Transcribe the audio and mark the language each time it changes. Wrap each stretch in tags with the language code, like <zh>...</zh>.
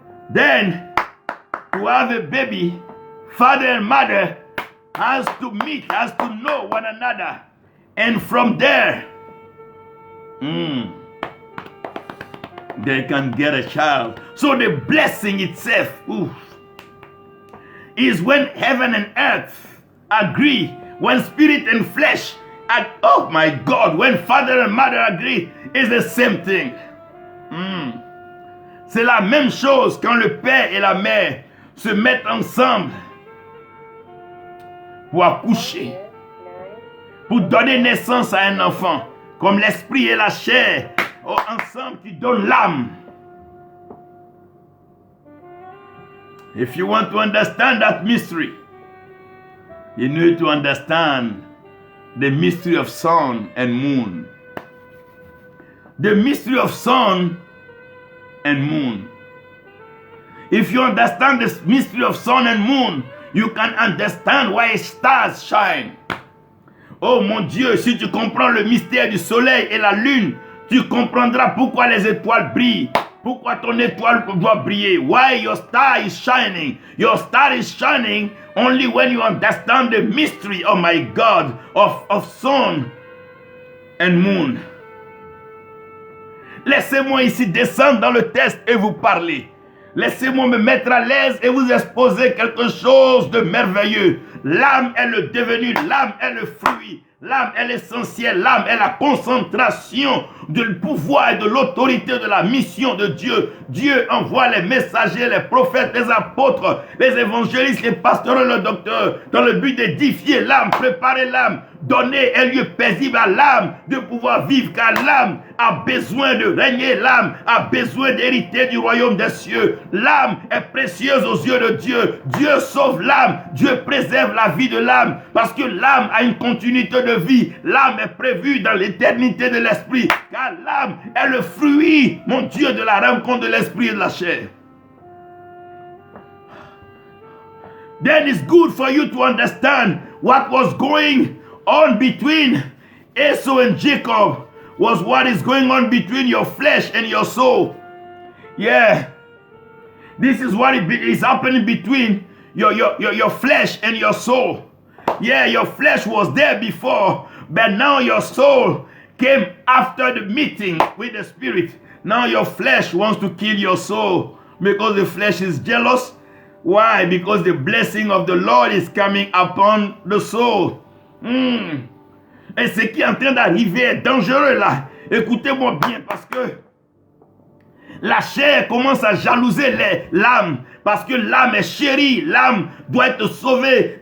<en>Then, to have a baby, father and mother has to meet, has to know one another, and from there, they can get a child. So the blessing itself, is when heaven and earth agree, when spirit and flesh, oh my God, when father and mother agree, it's the same thing.</en> <fr>C'est la même chose quand le père et la mère se mettent ensemble pour accoucher, pour donner naissance à un enfant, comme l'esprit et la chair, ensemble qui donnent l'âme.</fr> <en>If you want to understand that mystery, you need to understand the mystery of sun and moon. The mystery of sun and moon. If you understand the mystery of sun and moon, you can understand why stars shine.</en> <fr>Oh mon Dieu, si tu comprends le mystère du soleil et la lune, tu comprendras pourquoi les étoiles brillent. Pourquoi ton étoile doit briller?</fr> <en>Why your star is shining? Your star is shining only when you understand the mystery, oh my God, of sun and moon.</en> <fr>Laissez-moi ici descendre dans le texte et vous parler. Laissez-moi me mettre à l'aise et vous exposer quelque chose de merveilleux. L'âme est le devenu, l'âme est le fruit. L'âme est l'essentiel, l'âme est la concentration du pouvoir et de l'autorité de la mission de Dieu. Dieu envoie les messagers, les prophètes, les apôtres, les évangélistes, les pasteurs, les docteurs, dans le but d'édifier l'âme, préparer l'âme, donner un lieu paisible à l'âme, de pouvoir vivre, car l'âme a besoin de régner, l'âme a besoin d'hériter du royaume des cieux. L'âme est précieuse aux yeux de Dieu. Dieu sauve l'âme, Dieu préserve la vie de l'âme, parce que l'âme a une continuité de vie. L'âme est prévue dans l'éternité de l'esprit, car l'âme est le fruit, mon Dieu, de la rencontre de l'esprit et de la chair.</fr> <en>Then it's good for you to understand what was going on between Esau and Jacob was what is going on between your flesh and your soul. Yeah. This is what is happening between your flesh and your soul. Yeah, your flesh was there before, but now your soul came after the meeting with the spirit. Now your flesh wants to kill your soul because the flesh is jealous. Why? Because the blessing of the Lord is coming upon the soul.</en> <fr>Et ce qui est en train d'arriver est dangereux là. Écoutez-moi bien, parce que la chair commence à jalouser l'âme, parce que l'âme est chérie, l'âme doit être sauvée.</fr>